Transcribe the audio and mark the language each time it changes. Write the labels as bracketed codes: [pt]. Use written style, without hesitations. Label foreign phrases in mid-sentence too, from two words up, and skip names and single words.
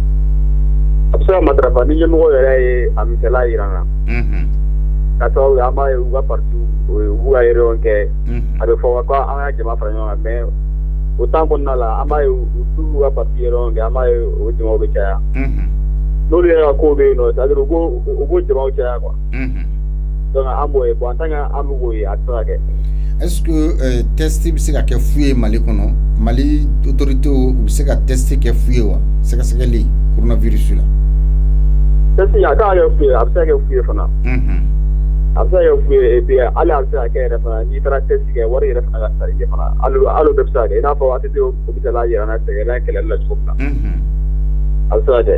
[bm] A bɛ se ka matarafa ni ɲɛmɔgɔ yɛrɛ ye a misaliya yira n na. Ka sababu an b'a ye u ka parti u b'u ka réunion kɛ a bɛ fɔ ko an ka jama fara ɲɔgɔn kan mais o temps kɔnɔna la an b'a ye u t'u ka [fr] parti réunion [bm] kɛ an b'a ye o jamaw bɛ caya n'olu yɛrɛ ka kow bɛ yen nɔ [fr] c'est-à-dire [bm] u b'o jamaw caya [fr] quoi donc [bm] an b'o ye [fr] bon en tant que [bm] an bɛ k'o ye a tɛ se ka kɛ. [fr] Est-ce que test [bm] bɛ se ka kɛ fu ye Mali kɔnɔ Mali autorité u bɛ se ka test kɛ fu ye wa sɛgɛsɛgɛli coronavirus la? Test a kan ka kɛ fu ye a bɛ se ka kɛ fu ye fana. A bɛ se ka kɛ fu ye [fr] et puis [bm] hali a bɛ se ka kɛ yɛrɛ fana n'i taara test kɛ wari yɛrɛ fana ka sara i ye fana hali o bɛɛ bɛ se ka kɛ i n'a fɔ ATT hôpital yɛrɛ n'a sɛgɛnna kɛlɛli la cogo min na a bɛ se ka kɛ.